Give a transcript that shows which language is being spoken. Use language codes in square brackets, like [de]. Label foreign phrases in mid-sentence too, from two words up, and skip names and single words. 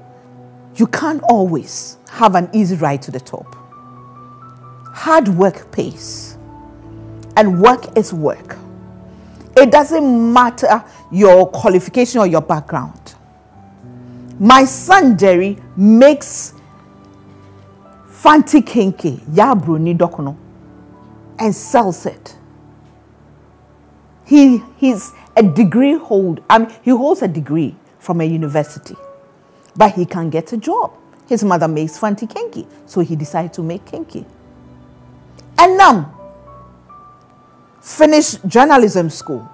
[en] You can't always have an easy ride to the top. Hard work pays. And work is work. It doesn't matter your qualification or your background. My son Jerry makes fanti kinky, [ak] ya bruni dokono, [en] and sells it. He's a degree hold. He holds a degree from a university, but he can't get a job. His mother makes fanti kinky, so he decided to make kinky. And now, finished journalism school.